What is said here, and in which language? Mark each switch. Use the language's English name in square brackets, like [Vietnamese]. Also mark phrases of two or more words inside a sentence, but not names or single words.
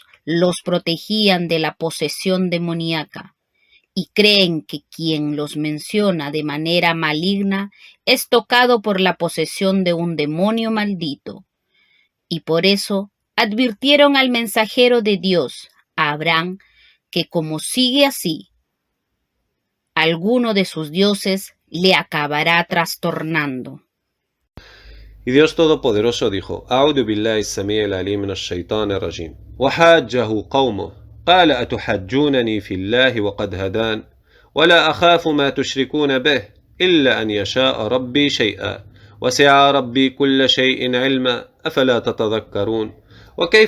[Spanish] los protegían de la posesión demoníaca, y creen que quien los menciona de manera maligna es tocado por la posesión de un demonio maldito, y por eso advirtieron al mensajero de Dios, a Abraham, que como sigue así, alguno de sus dioses le acabará trastornando. Y Dios Todopoderoso dijo: [Arabic] أعوذ بالله السميع العليم من الشيطان الرجيم وحاجه قومه قال أتحجونني في الله وقد هدان ولا أخاف ما تشركون به إلا أن يشاء ربي شيئا وسع ربي كل شيء علما أفلا تتذكرون وكيف